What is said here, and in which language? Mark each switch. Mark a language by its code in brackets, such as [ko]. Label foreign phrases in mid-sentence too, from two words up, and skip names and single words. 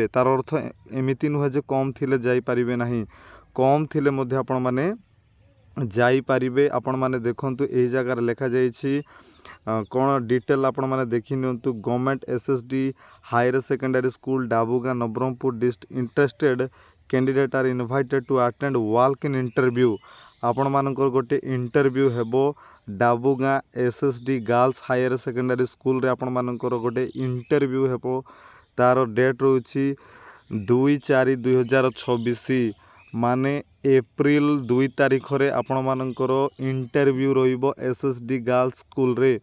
[or] ତାର ଅର୍ଥ ଏମିତି ନୁହେଁ ଯେ କମ୍ ଥିଲେ ଯାଇ ପାରିବେ ନାହିଁ, କମ୍ ଥିଲେ ମଧ୍ୟ ଆପଣ ମାନେ ଯାଇ ପାରିବେ। ଆପଣ ମାନେ ଦେଖନ୍ତୁ ଏହି ଜାଗା ଲେଖା ଯାଇଛି କଉଣ ଡିଟେଲ୍ ଆପଣ ମାନେ ଦେଖି ନିଅନ୍ତୁ। [en] Government SSD Higher Secondary School Dabuga Nabarangpur district interested candidates are invited to attend walk in interview. [or] ଆପଣମାନଙ୍କର ଗୋଟେ ଇଣ୍ଟରଭ୍ୟୁ ହେବ ଡାବୁଗା ଏସଏସଡି ଗର୍ଲସ୍ ହାୟର ସେକେଣ୍ଡାରୀ ସ୍କୁଲରେ ଆପଣମାନଙ୍କର ଗୋଟେ ଇଣ୍ଟରଭ୍ୟୁ ହେବ। ତାର ଡେଟ୍ ରହିଛି 2/4/2026 ମାନେ ଏପ୍ରିଲ୍ 2 ତାରିଖରେ ଆପଣମାନଙ୍କର ଇଣ୍ଟରଭ୍ୟୁ ରହିବ ଏସଏସଡି ଗର୍ଲସ୍ ସ୍କୁଲରେ।